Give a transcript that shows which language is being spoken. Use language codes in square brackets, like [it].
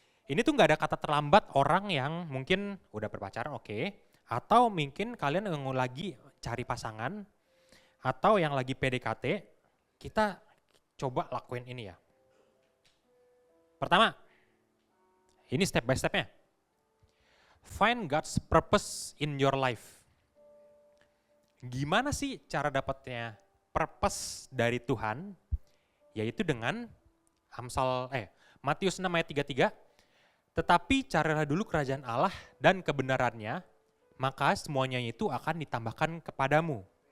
[id] Ini tuh gak ada kata terlambat orang yang mungkin udah berpacaran oke, atau mungkin kalian yang lagi cari pasangan, atau yang lagi PDKT, kita coba lakuin ini ya. Pertama, ini step by stepnya. [en] Find God's purpose in your life. [id] Gimana sih cara dapatnya purpose dari Tuhan? Yaitu dengan Matius 6 ayat 33, tetapi carilah dulu kerajaan Allah dan kebenarannya, maka semuanya itu akan ditambahkan kepadamu.